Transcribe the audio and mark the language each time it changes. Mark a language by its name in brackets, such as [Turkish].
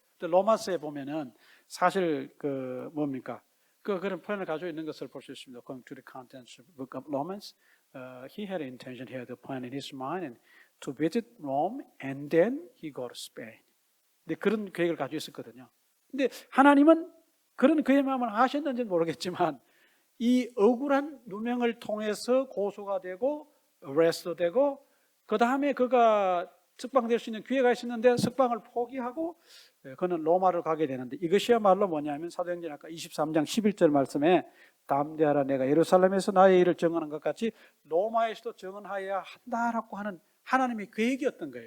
[Korean] 로마서에 보면은 사실 뭡니까? 그런 표현을 가지고 있는 것을 볼 수 있습니다. [English] Going to the contents of the book of Romans, he had intention, he had a plan in his mind and to visit Rome and then he go to Spain. [Korean] 근데 그런 계획을 가지고 있었거든요. 근데 하나님은 그런 그의 마음을 아셨는지는 모르겠지만 이 억울한 누명을 통해서 고소가 되고 arrest 되고 그 다음에 그가 석방될 수 있는 기회가 있었는데 석방을 포기하고 그는 로마를 가게 되는데 이것이야말로 뭐냐면 사도행전 아까 23장 11절 말씀에 담대하라 내가 예루살렘에서 나의 일을 증언한 것 같이 로마에서도 증언하여야 한다라고 하는 하나님의 계획이었던 거예요.